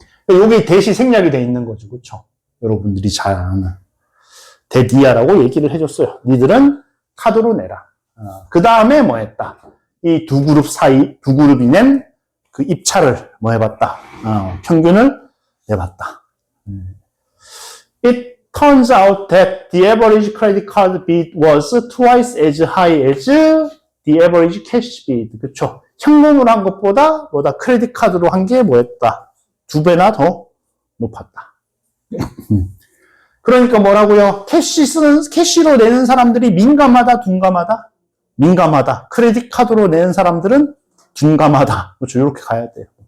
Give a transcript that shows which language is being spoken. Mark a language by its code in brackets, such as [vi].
[ko] 여기 대시 생략이 돼 있는 거죠. 그쵸? 여러분들이 잘 아는. 데디아라고 얘기를 해줬어요. 니들은 카드로 내라. 그 다음에 뭐 했다? 이 두 그룹이 낸 그 입찰을 뭐 해봤다? 평균을 내봤다. [en] It turns out that the average credit card bid was twice as high as the average cash bid. [ko] 그쵸? 현금으로 한 것보다 크레딧 카드로 한 게 뭐였다? 2배나 더 높았다. 그러니까 뭐라고요? 캐시로 내는 사람들이 민감하다, 둔감하다? 민감하다. 크레딧 카드로 내는 사람들은 둔감하다. 그렇죠? 이렇게 가야 돼요.